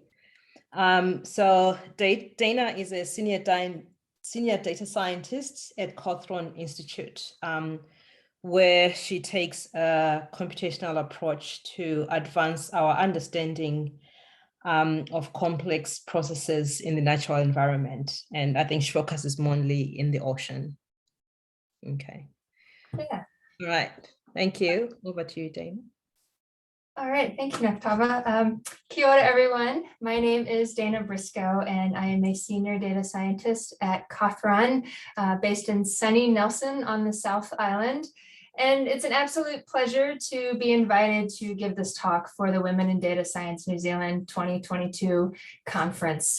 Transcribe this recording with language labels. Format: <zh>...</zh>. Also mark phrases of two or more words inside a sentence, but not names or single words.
<en>So Dana is a senior data scientist at Cawthron Institute, where she takes a computational approach to advance our understanding of complex processes in the natural environment. And I think she focuses mainly in the ocean. Okay. Yeah. All right. Thank you. Over to you, Dana. All right. Thank you, Nokuthaba.</en> <mi>Kia ora,</mi> <en>everyone. My name is Dana Briscoe, and I am a senior data scientist at Cawthron, based in sunny Nelson on the South Island. And it's an absolute pleasure to be invited to give this talk for the Women in Data Science New Zealand 2022 conference.</en>